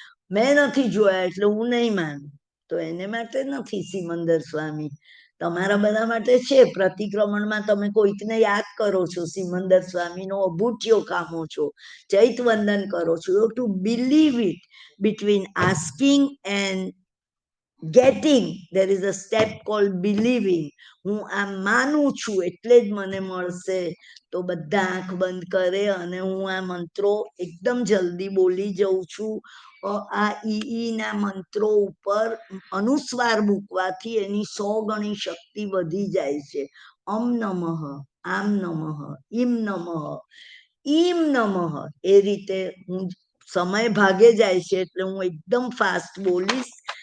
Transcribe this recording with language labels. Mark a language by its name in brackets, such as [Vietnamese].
[Gujarati] મેં નથી જોયા એટલે હું નહીં માનું. તો એને માટે નથી સિમંદર સ્વામી, તમારા બધા માટે છે. પ્રતિક્રમણમાં તમે કોઈકને યાદ કરો છો, સિમંદર સ્વામીનો અભૂટ્યો કામો છો, ચૈત વંદન કરો છો. [English] You to believe it. Between asking and getting, there is a step called believing. [Gujarati] હું આ માનું છું એટલે જ મને મળશે. તો બધા આંખ બંધ કરે અને હું આ મંત્રો એકદમ જલ્દી બોલી જઉં છું. આ ઈ ના મંત્રો ઉપર અનુસ્વાર મૂકવાથી એની 100 ગણી શક્તિ વધી જાય છે. અમ નમઃ, આમ નમઃ, ઈમ નમઃ, ઈમ નમઃ, એ રીતે હું, સમય ભાગે જાય છે એટલે હું એકદમ ફાસ્ટ બોલીશ.